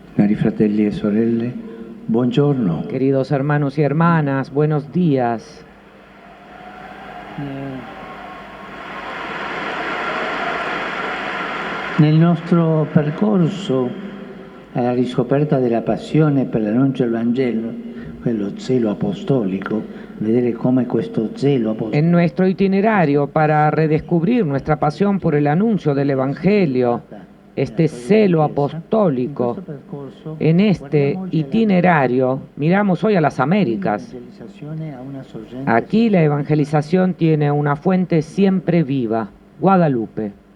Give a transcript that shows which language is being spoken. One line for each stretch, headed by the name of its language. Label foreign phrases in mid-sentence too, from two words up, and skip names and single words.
Italian: Cari fratelli e sorelle, buongiorno.
Spanish: Queridos hermanos y hermanas, buenos días.
Italian: Nel nostro percorso alla riscoperta della passione per l'annuncio del Vangelo, quello zelo apostolico, vedere come questo zelo apostolico.
Spanish: En nuestro itinerario para redescubrir nuestra pasión por el anuncio del Evangelio, este celo apostólico, en este itinerario miramos hoy a las Américas. Aquí la evangelización tiene una fuente siempre viva, Guadalupe.